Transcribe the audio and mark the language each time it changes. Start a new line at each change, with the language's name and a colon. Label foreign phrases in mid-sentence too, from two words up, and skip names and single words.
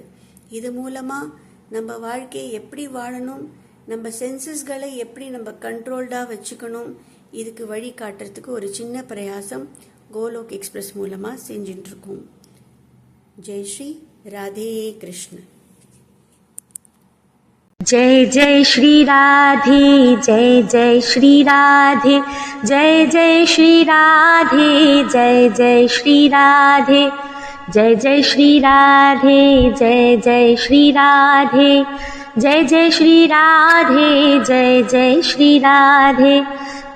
Tamil: இது மூலமா நம்ம வாழ்க்கையை எப்படி வாழணும், நம்ம சென்சஸ்களை எப்படி நம்ம கண்ட்ரோல்டா வச்சுக்கணும், இதுக்கு வழி காட்டுறதுக்கு ஒரு சின்ன பிரயாசம் கோலோக் எக்ஸ்பிரஸ் மூலமா செஞ்சுட்டு இருக்கோம்.
Hindi: जय श्री राधे कृष्ण. जय जय श्री राधे, जय जय श्री राधे, जय जय श्री राधे, जय जय श्री राधे, जय जय श्री राधे, जय जय श्री राधे, जय जय श्री राधे, जय जय श्री राधे,